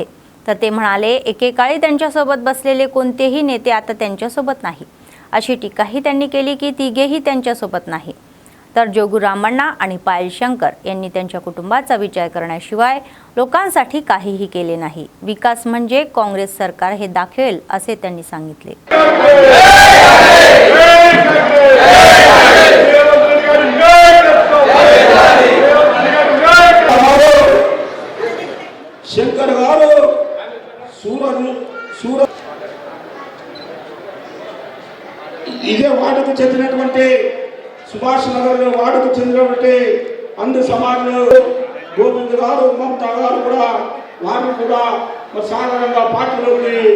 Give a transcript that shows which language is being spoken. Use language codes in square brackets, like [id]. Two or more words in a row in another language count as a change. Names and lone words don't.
[mr] तर ते म्हणाले एकेकाळी त्यांच्यासोबत बसलेले कोणतेही नेते आता त्यांच्यासोबत नाही अशी टीकाही त्यांनी केली की तिघेही त्यांच्यासोबत नाही. तर जोगू रामण्णा आणि पायल शंकर यांनी त्यांच्या कुटुंबाचा विचार करण्याशिवाय लोकांसाठी काहीही केले नाही. विकास म्हणजे काँग्रेस सरकार हे दाखवेल असे त्यांनी सांगितले. [te] శంకర్ గారు ఇదే వార్డుకు చెందినటువంటి సుభాష్ నగర్ వార్డుకు చెందినటువంటి అందు సమాజంలో గోవింద్ గారు మమతా గారు కూడా వారిని కూడా సాధారణంగా పార్టీలోకి